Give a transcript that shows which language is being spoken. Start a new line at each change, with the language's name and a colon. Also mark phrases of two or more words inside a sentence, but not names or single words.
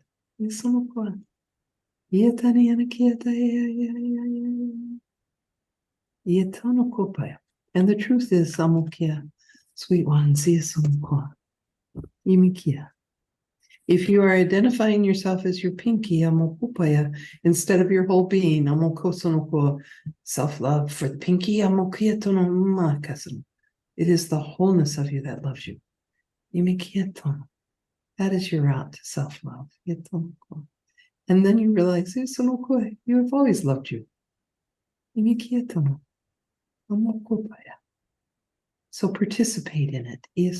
English: And the truth is, amokia, sweet one, if you are identifying yourself as your pinky, amokupaya, instead of your whole being, amokosonoko, self-love for the pinky, amokia tono makasan. It is the wholeness of you that loves you. That is your route to self-love. And then you realize, you have always loved you. So participate in it.